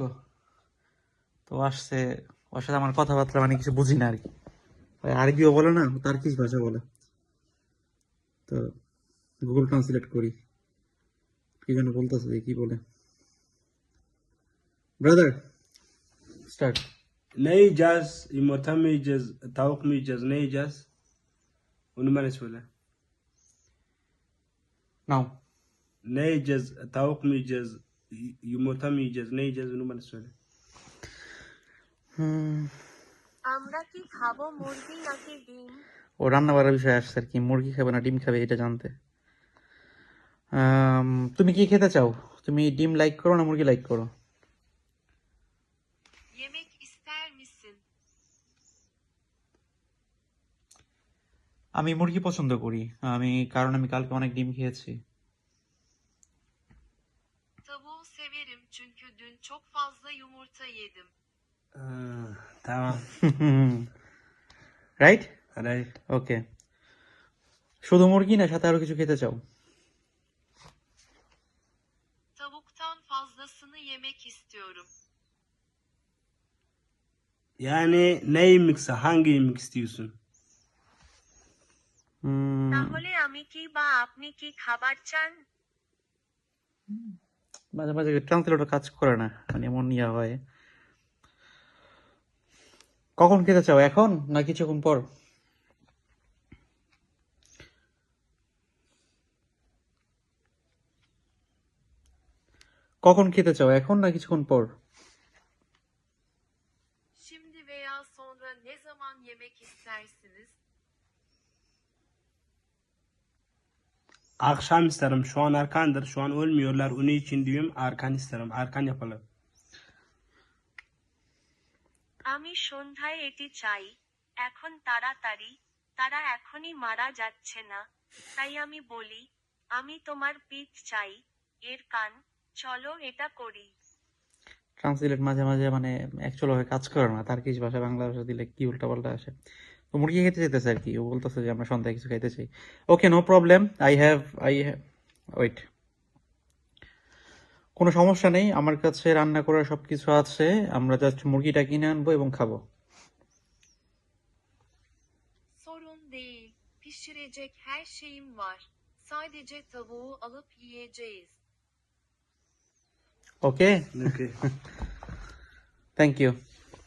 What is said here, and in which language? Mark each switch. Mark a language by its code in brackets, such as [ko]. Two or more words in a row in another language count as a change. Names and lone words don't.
[bn] তো আসছে, ওর সাথে আমার কথাবার্তা মানে কিছু বুঝি না আর কি। ওই আরবিও বলে না, তার্কিশ ভাষা বলে। তো গুগল ট্রান্সলেট করি, কি যেন বলতেছে, কি বলে। [en] Brother, start. [tr] Neyeceğiz, yumurta mı yiyeceğiz, tavuk mu yiyeceğiz, ne yiyeceğiz? Onu bana söyle. [bn] নাও। [tr] Ne yiyeceğiz, tavuk mu yiyeceğiz, yumurta mı yiyeceğiz, ne yiyeceğiz onu bana söyle. [bn] আমরা কি খাবো মুরগি নাকি ডিম? ও রান্না বাড়ার বিষয়ে আসছে আর কি, মুরগি খাবে না ডিম খাবে এটা জানতে। তুমি কি খেতে চাও? তুমি ডিম লাইক করো না মুরগি লাইক করো? [tr] Yemek ister misin? [bn] আমি মুরগি পছন্দ করি, কারণ আমি কালকে অনেক ডিম খেয়েছি। [tr] Tavuğu severim çünkü dün çok fazla yumurta yedim. Tamam. [bn] রাইট, Right. ওকে। শুধু মুরগি না, সাথে আরো কিছু খেতে চাও? [tr] Tavuktan fazlasını yemek istiyorum. Yani ne yemekse, hangi yemek istiyorsun? [bn] তাহলে আমি কি বা আপনি কি খাবার চান? মাঝে মাঝে ট্রান্সলেটর কাজ করে না, মানে এমন ইয়া হয়। কখন খেতে চাও, এখন না কিছুক্ষণ পর? কখন খেতে চাও, এখন না কিছুক্ষণ পর? [tr] Şimdi veya sonra ne zaman yemek istersiniz? Akşam isterim, şu an erkendir, şu an ölmüyorlar, onun için diyorum erken isterim, erken yapalım. [bn] আমি সন্ধ্যায় এটি চাই, এখন তাড়াতাড়ি, তারা এখনই মারা যাচ্ছে না, তাই আমি বলি, আমি তোমার পিঠ চাই, এর কান, চলো এটা করি। ট্রান্সলেট মাঝে মাঝে মানে অ্যাকচুয়াল ভাবে কাজ করে না, তার কিছু ভাষা বাংলা ভাষা দিলে কি উল্টা পাল্টা আসে। তো মুরগি খেতে যেতেছে আর কি, ও বলতেছে যে আমরা সন্ধ্যায় কিছু খাইতে চাই। [en] okay, no problem, I have wait, [bn] কোনো সমস্যা নেই, আমার কাছে রান্না করার সবকিছু আছে। আমরা জাস্ট মুরগিটা কিনে আনবো এবং খাবো। [tr] Sorun değil, pişirecek her şeyim var. Sadece tavuğu alıp yiyeceğiz. [bn] ওকে, Okay. [en] Thank you.